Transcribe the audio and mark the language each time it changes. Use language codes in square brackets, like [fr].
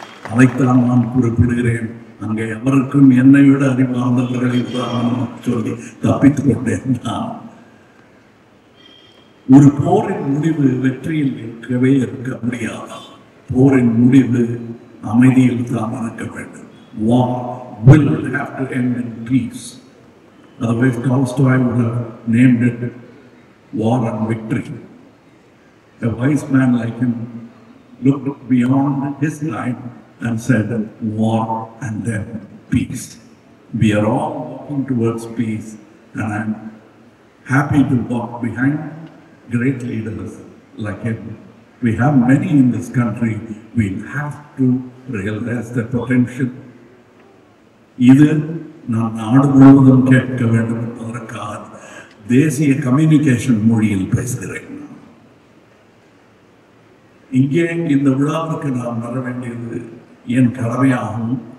[ta] அதைத்தான் நான் குறிப்பிடுகிறேன். அங்கே எவருக்கும் என்னை விட அறிவார்ந்தவர்களை சொல்லி தப்பித்துக் கொண்டேன். ஒரு போரின் முடிவு வெற்றியில் இருக்க முடியாது. போரின் முடிவு அமைதியில் தான் இருக்க வேண்டும். [en] War will have to end in peace. Otherwise Tolstoy would have named it War and Victory. A wise man like him looked beyond his time and said, war and then peace. We are all walking towards peace, and I'm happy to walk behind great leaders like him. We have many in this country. We have to realize their potential. [ta] இது நான் நாடு முழுவதும் கேட்க வேண்டும் என்பதற்காக தேசிய communication மொழியில் பேசுகிறேன். இங்கே இந்த விழாவுக்கு நாம் வர வேண்டியது என் கடமையாகும்.